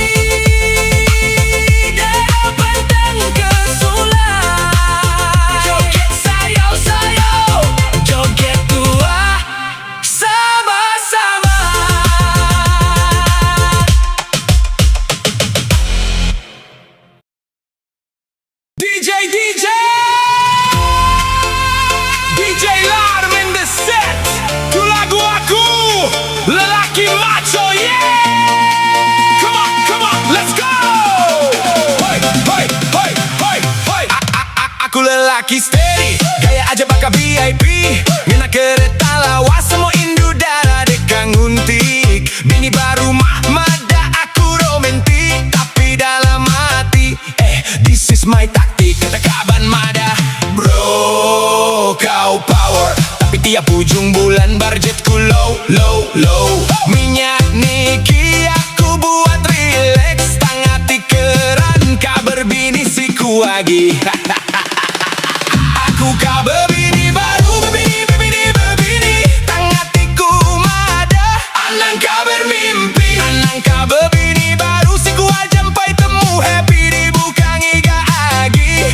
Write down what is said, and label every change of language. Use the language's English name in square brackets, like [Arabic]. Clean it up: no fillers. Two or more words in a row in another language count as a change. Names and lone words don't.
[Iban] Darah pantang kesulai joget sayau-sayau, joget tua sama-sama. [English] DJ DJ Larm in the set. [Iban] Tu lagu aku lelaki macho, yeah. [English] Come on, let's go. Hoi, hoi, hoi, hoi, hoi. [Iban] Aku lelaki steady, gaya aja baka VIP. Ngena kereta lawas semua indu darah dekang untik. Bini baru mada aku romantik, tapi dalam hati [English] this is my [Iban] taktik. Kata kaban mada bro, kau power, tapi tiap ujung bulan budgetku [English] low, low, low. [Iban] Minyak niki aku buat relax, tang hati keran kabar bini siku lagi. Aku kabar bini baru, bebini, tang hatiku mada. Anang kabar mimpi, anang kabar bini baru siku aja sampai temu happy di bukan iga agi.